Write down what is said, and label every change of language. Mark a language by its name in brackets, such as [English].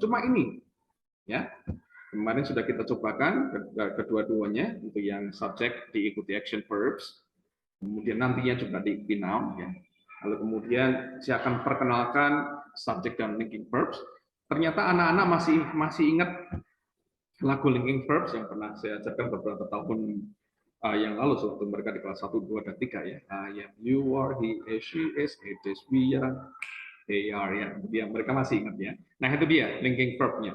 [Indonesian] Cuma ini ya. Kemarin sudah kita cobakan kedua-duanya, untuk yang subjek diikuti action verbs, kemudian nantinya juga diikuti noun ya. Lalu kemudian saya akan perkenalkan subjek dan linking verbs. Ternyata anak-anak masih ingat lagu linking verbs yang pernah saya ajarkan beberapa tahun yang lalu sewaktu mereka di kelas 1, 2, dan 3 ya. [English] I am, you are, he is, she is, it is, we are, they are ya. [Indonesian] Dia mereka masih ingat ya. Nah, itu dia linking verb-nya.